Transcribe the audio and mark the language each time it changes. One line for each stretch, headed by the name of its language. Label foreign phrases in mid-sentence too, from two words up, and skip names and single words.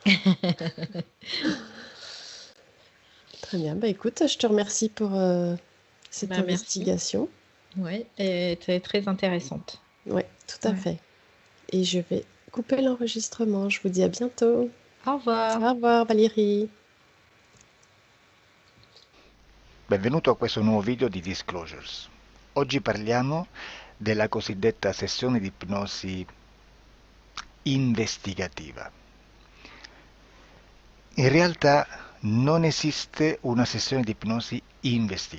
French: Très bien, bah écoute, je te remercie pour cette Bah, merci. investigation. Ouais, et très, très intéressante. Oui, tout à Ouais. fait. Et je vais couper l'enregistrement. Je vous dis à bientôt. Au revoir. Au revoir Valérie.
Italian: Benvenuto a questo nuovo video di Disclosures. Oggi parliamo della cosiddetta sessione di ipnosi investigativa. In realtà non esiste una sessione di ipnosi investigativa.